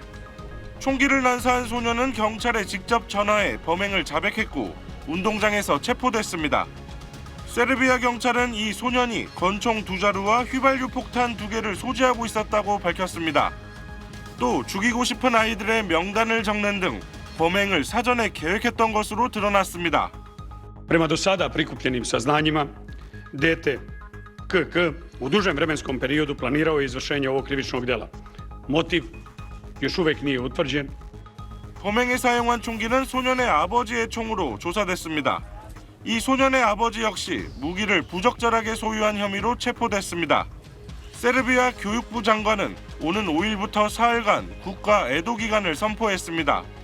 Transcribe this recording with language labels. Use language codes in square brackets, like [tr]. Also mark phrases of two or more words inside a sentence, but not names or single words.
[ko] 총기를 난사한 소년은 경찰에 직접 전화해 범행을 자백했고 운동장에서 체포됐습니다. 세르비아 경찰은 이 소년이 권총 2자루와 휘발유 폭탄 2개를 소지하고 있었다고 밝혔습니다. 또 죽이고 싶은 아이들의 명단을 적는 등 범행을 사전에 계획했던 것으로 드러났습니다. [sr] Prema do sada prikupljenim saznanjima, dete KK u dužem vremenskom periodu planirao je izvršenje ovog krivičnog djela. Motiv još uvijek nije utvrđen. [ko] 범행에 사용한 총기는 소년의 아버지의 총으로 조사됐습니다. 이 소년의 아버지 역시 무기를 부적절하게 소유한 혐의로 체포됐습니다. 세르비아 교육부 장관은 오는 5일부터 사흘간 국가 애도 기간을 선포했습니다.